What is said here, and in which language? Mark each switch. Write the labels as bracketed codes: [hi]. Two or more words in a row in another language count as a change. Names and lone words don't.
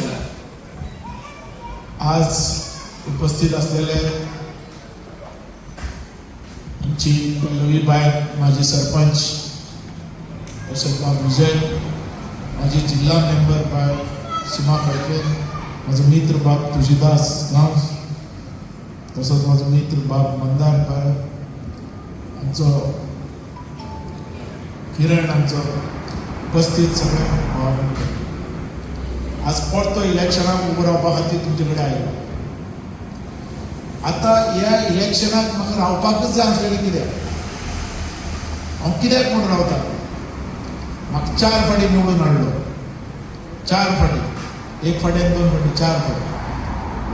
[mr] आज उपस्थित असलेले आमची पल्लवीबाई, माजी सरपंच यशवंतराव विजय, माझी जिल्हा मेंबर बाय सीमा खडके, माझं मित्र बाब तुळशीदास गांव, तसंच माझं मित्र बाब मंदार बाय, आमचं किरण, आमचं उपस्थित सगळे भाव. [kok] आज पडतो इलेक्शनाक उबो रावपा खातीर तुमचे कडेन आयलो. आता ह्या इलेक्शनाक म्हाका रावपाकच जाय आसलेलें. कित्याक हांव कित्याक म्हूण रावता, म्हाका 4 फावटी निवडून हाडलो. 4 फावटी, 1 फावटी 2 फावटी 4 फावटी.